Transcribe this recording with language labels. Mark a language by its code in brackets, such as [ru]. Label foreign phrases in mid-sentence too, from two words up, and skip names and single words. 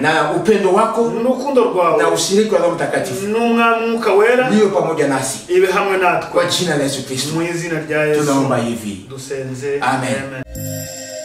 [sw] na upendo wako [rw] n'urukundo rwawe [sw] na ushiriki wa Roho Mtakatifu [rw] n'umwuka wera [sw] ndio pamoja nasi, [rw] ibe hamwe natwe, [sw] kwa jina la Yesu Kristo [rw] mu izina rya Yesu [sw] tunaomba hivi, [rw] dusenze. amen. Amen.